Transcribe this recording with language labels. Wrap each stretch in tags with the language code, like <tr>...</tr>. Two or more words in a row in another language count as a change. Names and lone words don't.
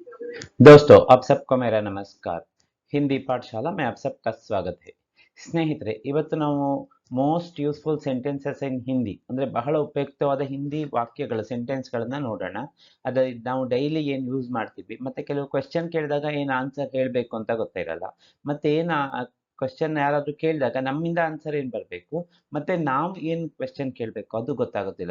<hi>दोस्तों आप सबको मेरा नमस्कार। ಹಿಂದಿ ಪಾಠಶಾಲಾ में आप सबका स्वागत है।</hi> <kn>ಸ್ನೇಹಿತರೆ, ಇವತ್ತು ನಾವು</kn> <en>most useful sentences in Hindi</en> <kn>ಅಂದ್ರೆ ಬಹಳ ಉಪಯುಕ್ತವಾದ ಹಿಂದಿ ವಾಕ್ಯಗಳ ಸೆಂಟೆನ್ಸ್ಗಳನ್ನ ನೋಡೋಣ. ಅದ ನಾವು ಡೈಲಿ ಏನು ಯೂಸ್ ಮಾಡ್ತೀವಿ, ಮತ್ತೆ ಕೆಲವು ಕ್ವೆಶ್ಚನ್ ಕೇಳಿದಾಗ ಏನು ಆನ್ಸರ್ ಹೇಳಬೇಕು ಅಂತ ಗೊತ್ತಿರಲ್ಲ. ಮತ್ತೆ ಏನು ಕ್ವೆಶ್ಚನ್ ಯಾರಾದರೂ ಕೇಳಿದಾಗ ನಮ್ಮಿಂದ ಆನ್ಸರ್ ಏನು ಬರಬೇಕು, ಮತ್ತೆ ನಾವು ಏನು ಕ್ವೆಶ್ಚನ್ ಕೇಳಬೇಕು ಅದು ಗೊತ್ತಾಗೋದಿಲ್ಲ.</kn>